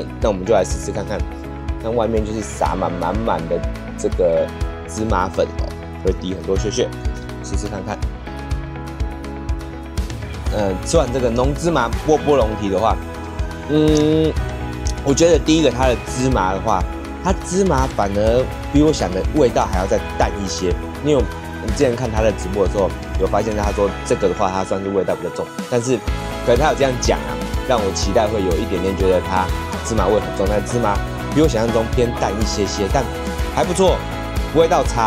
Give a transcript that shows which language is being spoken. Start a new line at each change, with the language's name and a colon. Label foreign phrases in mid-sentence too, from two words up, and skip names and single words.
Chinese: 那我們就來試試看看。那外面就是撒滿滿的這個芝麻粉哦，會滴很多屑屑，試試看看。吃完這個濃芝麻波波龍蹄的話，我覺得第一個它的芝麻的話，它芝麻反而比我想的味道還要再淡一些。因為我們之前看他的直播的時候，有發現他說這個的話，它算是味道比較重，但是可能他有這樣講啊，讓我期待會有一點點覺得它芝麻味很重，但芝麻比我想象中偏淡一些些，但還不錯，不会到差。